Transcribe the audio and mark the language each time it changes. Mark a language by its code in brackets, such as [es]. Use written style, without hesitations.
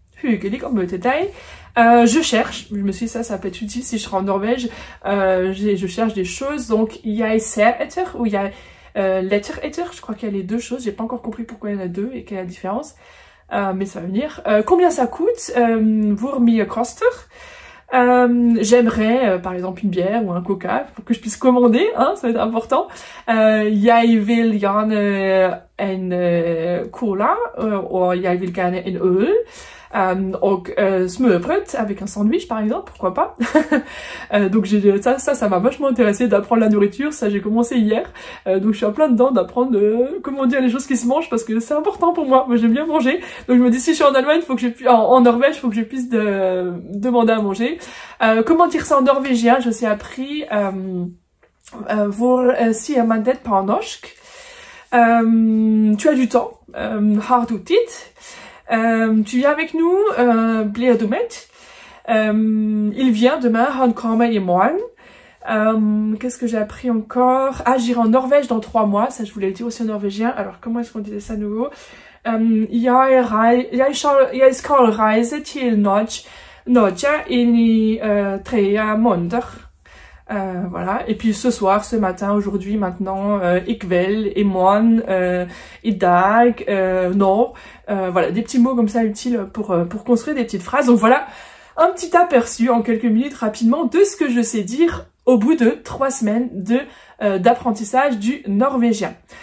[no] Hyggelig å møte deg. [fr] Je cherche, je me suis dit ça peut être utile si je serai en Norvège, je cherche des choses, donc [no] jeg ser etter, [fr] ou [no] jeg letter etter, [fr] je crois qu'il y a les 2 choses, j'ai pas encore compris pourquoi il y en a 2 et quelle est la différence, mais ça va venir. Combien ça coûte, [no] hvor mye koster, [fr] j'aimerais par exemple une bière ou un coca pour que je puisse commander, hein, ça va être important. [no] Jeg vil gjerne en cola, ou jeg vil gjerne en øl. Og smørbrød [fr] avec un sandwich par exemple, pourquoi pas. Donc ça m'a vachement intéressé d'apprendre la nourriture, ça j'ai commencé hier, donc je suis en plein dedans d'apprendre comment dire les choses qui se mangent, parce que c'est important pour moi j'aime bien manger, donc je me dis si je suis en Allemagne, faut que je puisse, en Norvège, faut que je puisse demander à manger. Comment dire ça en norvégien, je sais appris [no] hvor sier man det på norsk. [fr] Tu as du temps, [no] har du tid. [fr] Tu viens avec nous, [no] blir du med? [fr] Il vient demain, [no] han kommer i morgen. [fr] Qu'est-ce que j'ai appris encore? Ah, j'irai en Norvège dans 3 mois, ça je voulais le dire aussi en norvégien. Alors comment est-ce qu'on disait ça à nouveau? [no] Jeg skal reise til Norge i 3 måneder. [fr] Voilà, et puis ce soir, ce matin, aujourd'hui, maintenant, [no] i kveld, i morgen, i dag, nå. [fr] Voilà, des petits mots comme ça utiles pour construire des petites phrases. Donc voilà, un petit aperçu en quelques minutes rapidement de ce que je sais dire au bout de 3 semaines d'apprentissage du norvégien.